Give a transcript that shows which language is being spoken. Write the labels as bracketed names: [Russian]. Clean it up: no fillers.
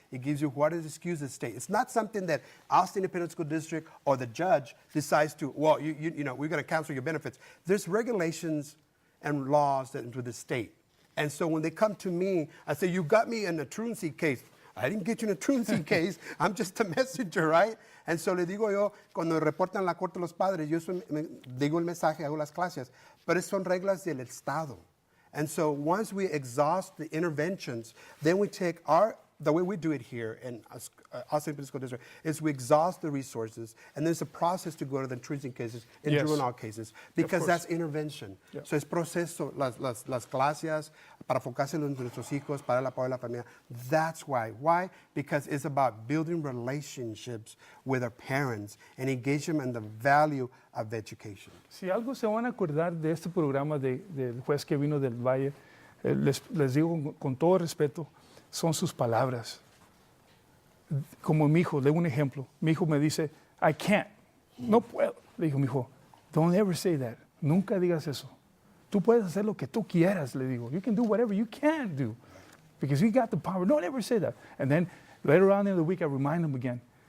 [English] It gives you what is excused the state. It's not something that Austin Independent School District or the judge decides to, well, you know, we're going to cancel your benefits. There's regulations and laws that into the state. And so when they come to me, I say, you got me in a truancy case. I didn't get you in a truancy case. I'm just a messenger, right? [Spanish] And so le digo yo, cuando reportan la corte los padres, yo digo el mensaje, hago las clases, pero son reglas del Estado. [English] And so once we exhaust the interventions, then we take the way we do it here in Austin Independent School District is we exhaust the resources, and there's a process to go to the truancy cases and Yes. juvenile cases, because that's intervention. Yeah. [Spanish] So es proceso, las clases para enfocarse en nuestros hijos, para el apoyo de la familia. [English] That's why. Why? Because it's about building relationships with our parents and engaging them in the value of education. [Spanish] Si algo se van a acordar de este programa del juez que vino del Valle, les digo con todo respeto, son sus palabras. Como mi hijo, le doy un ejemplo. Mi hijo me dice, [English] I can't, [Spanish] no puedo. Le digo, mi hijo, [English] don't ever say that. [Spanish] Nunca digas eso. Tú puedes hacer lo que tú quieras, le digo. [English] You can do whatever you can do because you got the power. Don't ever say that. And then later on in the week, I remind him again.